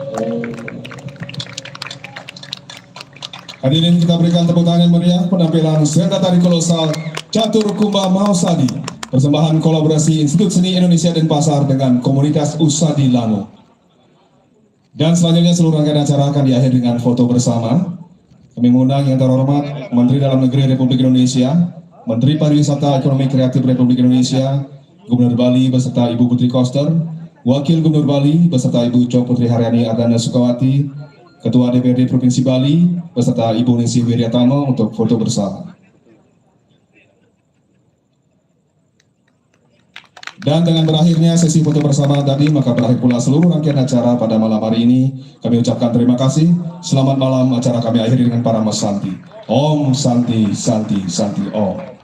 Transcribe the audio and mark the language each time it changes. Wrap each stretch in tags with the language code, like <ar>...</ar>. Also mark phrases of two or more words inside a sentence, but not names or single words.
<id>Hadirin kita berikan tepuk tangan yang meriah penampilan senda tari kolosal Catur Kumba Mahusadi, persembahan kolaborasi Institut Seni Indonesia Denpasar dengan komunitas Usadi Lango. Dan selanjutnya seluruh rangkaian acara akan diakhiri dengan foto bersama. Kami mengundang yang terhormat Menteri Dalam Negeri Republik Indonesia, Menteri Pariwisata Ekonomi Kreatif Republik Indonesia, Gubernur Bali beserta Ibu Putri Koster, Wakil Gubernur Bali beserta Ibu Cok Putri Haryani Ardana Sukawati, Ketua DPRD Provinsi Bali beserta Ibu Ningsih Wiryatama untuk foto bersama. Dan dengan berakhirnya sesi foto bersama tadi, maka berakhir pula seluruh rangkaian acara pada malam hari ini. Kami ucapkan terima kasih. Selamat malam, acara kami akhiri dengan para Mas Santi. Om Santi, Santi, Santi, Om.</id>